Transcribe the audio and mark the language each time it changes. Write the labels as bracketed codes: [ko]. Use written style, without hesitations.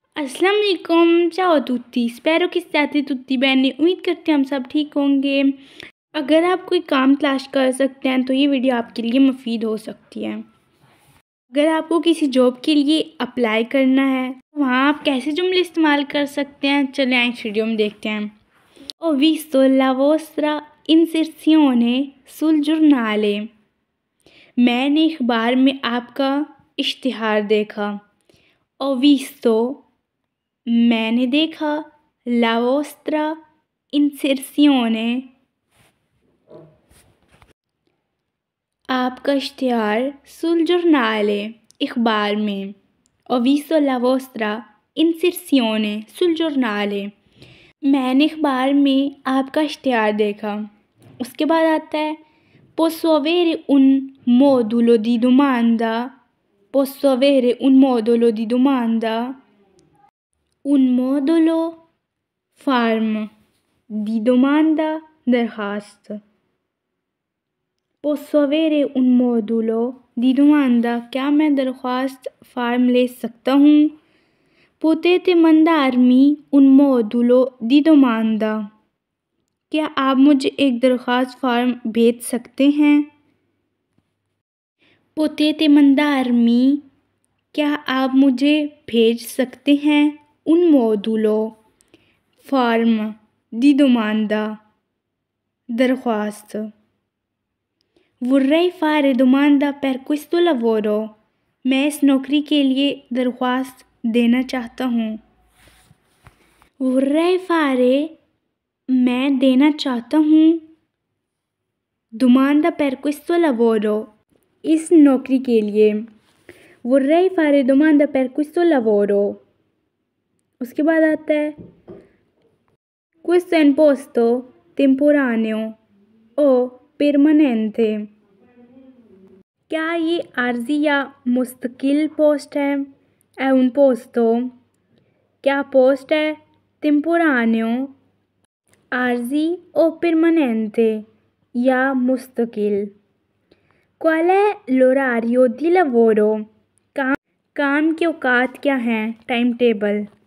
[hi] अस्सलाम वालेकुम, चाओ तुत्ती, स्पैरो किस जाती तुत्ती बहने। उम्मीद करते हैं हम सब ठीक होंगे। अगर आप कोई काम तलाश कर सकते हैं तो ये वीडियो आपके लिए मुफीद हो सकती है। अगर आपको किसी जॉब के लिए अप्लाई करना है तो वहाँ आप कैसे जुमले इस्तेमाल कर सकते हैं, चलें आए इस वीडियो में देखते हैं। [it] Ho visto la vostra inserzione sul giornale। [hi] मैंने अखबार में आपका इश्तिहार देखा। [it] Ho visto [hi] मैंने देखा, [it] la vostra inserzione [hi] आपका इश्तिहार, [it] sul giornale [hi] अखबार में। [it] Ho visto la vostra inserzione sul giornale [hi] मैंने अखबार में आपका इश्तिहार देखा। उसके बाद आता है [it] posso avere un modulo di domanda। posso avere un modulo di domanda। un modulo form di domanda दरखास्त। posso avere un modulo di domanda [hi] क्या मैं दरख्वास्त फार्म ले सकता हूँ। [it] potete mandarmi un modulo di domanda [hi] क्या आप मुझे एक दरख्वास्त फार्म भेज सकते हैं। [it] potete mandarmi [hi] क्या आप मुझे भेज सकते हैं [it] un modulo form di domanda दरख्वास्त। vorrei fare domanda per questo lavoro [hi] मैं इस नौकरी के लिए दरख्वास्त देना चाहता हूँ। [it] vorrei fare [hi] मैं देना चाहता हूँ, [it] domanda per questo lavoro [hi] इस नौकरी के लिए। [it] vorrei fare domanda per questo lavoro [hi] उसके बाद आता है [it] questo è un posto temporaneo o permanente [hi] क्या ये आर्जी या मुस्तकिल पोस्ट है। [it] è un posto [hi] क्या पोस्ट है, [it] temporaneo आर्जी और permanente [hi] या मुस्तकिल। [it] qual è l'orario di lavoro [hi] काम के औकात क्या हैं, टाइम टेबल।